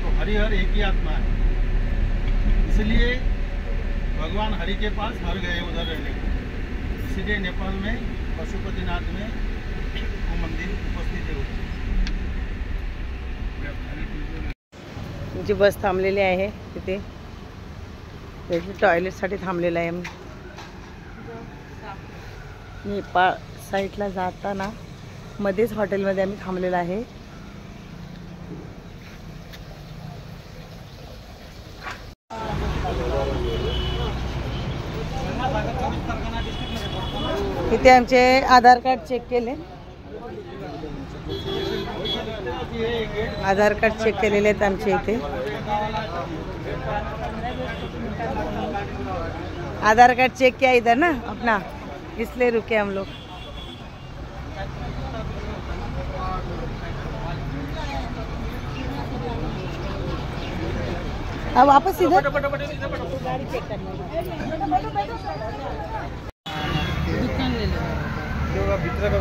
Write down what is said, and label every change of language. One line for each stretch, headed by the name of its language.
Hindi: तो हरिहर एक ही आत्मा है, इसलिए भगवान हरि के पास हर गए उधर रहने को। इसलिए नेपाल में पशुपतिनाथ में वो मंदिर उपस्थित है।
Marathi: जी बस थांबलेली आहे तिथे, टॉयलेटसाठी थांबलेलं आहे. नेपाळ साईडला जाताना मध्येच हॉटेलमध्ये आम्ही थांबलेलं आहे. इथे आमचे आधार कार्ड चेक केले, आधार कार्ड चेक केलेले आहेत आमचे इथे।
Hindi: आधार कार्ड चेक किया इधर ना अपना, इसलिए रुके हम लोग। अब वापस इधर गाड़ी चेक करना है।